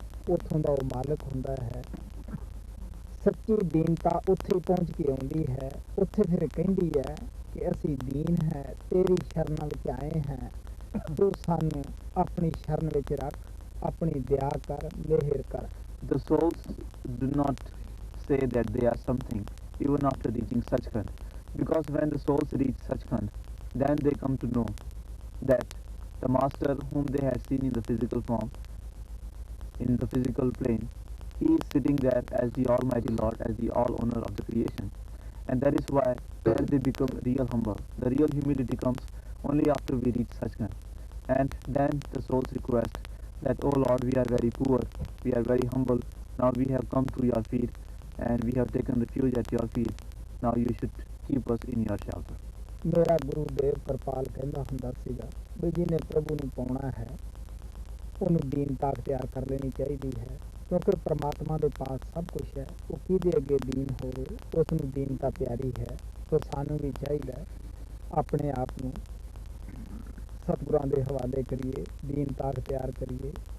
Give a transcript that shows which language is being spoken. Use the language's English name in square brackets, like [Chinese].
[Punjabi] ਉੱਥੋਂ ਦਾ ਉਹ ਮਾਲਕ ਹੁੰਦਾ ਹੈ। ਸੱਚੀ ਦੀਨਤਾ ਉੱਥੇ ਪਹੁੰਚ ਕੇ ਆਉਂਦੀ ਹੈ। ਉੱਥੇ ਫਿਰ ਕਹਿੰਦੀ ਹੈ ਕਿ ਅਸੀਂ ਦੀਨ ਹੈ, ਤੇਰੀ ਸ਼ਰਨ ਵਿੱਚ ਆਏ ਹਾਂ, ਤੂੰ ਸਾਨੂੰ ਆਪਣੀ ਸ਼ਰਨ ਵਿੱਚ ਰੱਖ, ਆਪਣੀ ਦਇਆ ਕਰ, ਮਿਹਰ ਕਰ। [English] The souls do not say that they are something even after reaching Sachkhand, because when the souls reach Sachkhand, then they come to know that the Master whom they had seen in the physical form, in the physical plane, he is sitting there as the Almighty Lord, as the all owner of the creation. And that is why there they become real humble. The real humility comes only after we reach Sachkhand. And then the souls request that, "Oh Lord, we are very poor, we are very humble. Now we have come to your feet and we have taken refuge at your feet. Now you should keep us in your shelter." [Punjabi] ਮੇਰਾ ਗੁਰੂਦੇਵ ਕਿਰਪਾਲ ਕਹਿੰਦਾ ਹੁੰਦਾ ਸੀਗਾ ਵੀ ਜਿਹਨੇ ਪ੍ਰਭੂ ਨੂੰ ਪਾਉਣਾ ਹੈ, ਉਹਨੂੰ ਦੀਨਤਾ ਅਖਤਿਆਰ ਕਰ ਲੈਣੀ ਚਾਹੀਦੀ ਹੈ, ਕਿਉਂਕਿ ਪ੍ਰਮਾਤਮਾ ਦੇ ਪਾਸ ਸਭ ਕੁਝ ਹੈ। ਉਹ ਕਿਹਦੇ ਅੱਗੇ ਦੀਨ ਹੋਵੇ, ਉਸ ਨੂੰ ਦੀਨਤਾ ਪਿਆਰੀ ਹੈ। ਸੋ ਸਾਨੂੰ ਵੀ ਚਾਹੀਦਾ ਆਪਣੇ ਆਪ ਨੂੰ ਸਤਿਗੁਰਾਂ ਦੇ ਹਵਾਲੇ ਕਰੀਏ, ਦੀਨਤਾ ਅਖਤਿਆਰ ਕਰੀਏ।